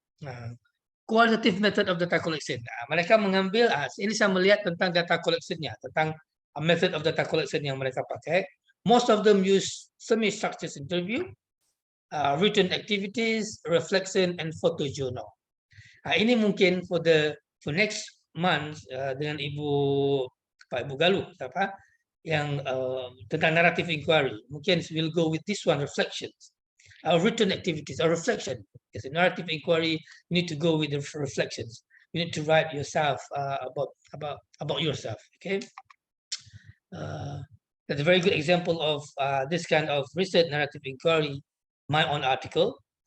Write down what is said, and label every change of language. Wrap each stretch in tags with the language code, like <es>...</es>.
<id>Nah,</id> <en>qualitative method of data collection.</en> <id>Nah, mereka mengambil, ini saya melihat tentang data collection-nya, tentang method of data collection yang mereka pakai.</id> <en>Most of them use semi-structured interview, written activities, reflection, and photojournal.</en> <id>Nah, ini mungkin</id> <en>for next month</en> <id>dengan Pak Ibu Galuh, yang tentang narrative inquiry.</id> <en>Mungkin we'll go with this one, reflections. Written activities or reflection. As a narrative inquiry, you need to go with the reflections. You need to write yourself about yourself. Okay, that's a very good example of this kind of research narrative inquiry. My own article.</en>